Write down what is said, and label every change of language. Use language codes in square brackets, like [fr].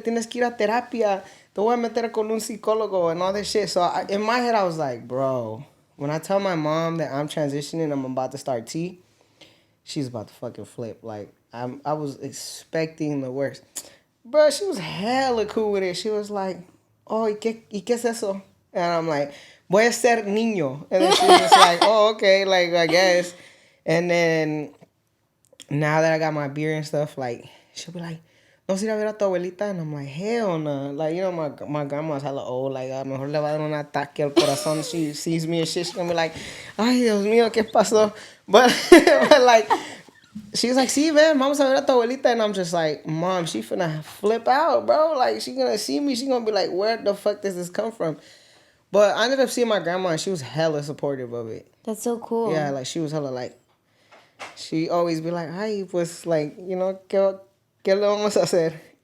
[es] Tienes que ir a terapia. Te voy a meter con un psicólogo [en] and all this shit. So in my head, I was like, bro, when I tell my mom that I'm transitioning, I'm about to start T, she's about to fucking flip. Like, I was expecting the worst. Bro, she was hella cool with it. She was like, oh, [es] ¿y qué es eso? [en] And I'm like, [es] voy a ser niño. [en] And then she was just like, oh, okay, like, I guess. And then, now that I got my beer and stuff, like, she'll be like, [es] no se ir a ver a tu abuelita. [en] And I'm like, hell no. Like, my grandma's hella old. [es] Like, a lo mejor le va a dar un ataque al corazón. [en] She sees me and shit. She's gonna be like, [es] ay, Dios mío, ¿qué pasó? [en] But like, she was like, see, man, [es] vamos a ver a tu abuelita. [en] And I'm just like, mom, she finna flip out, bro. Like, she gonna see me. She gonna be like, where the fuck does this come from? But I ended up seeing my grandma, and she was hella supportive of it. That's so cool. Yeah, like, she was hella, like, she always be like, ay, pues, like, [es] ¿qué le vamos a hacer?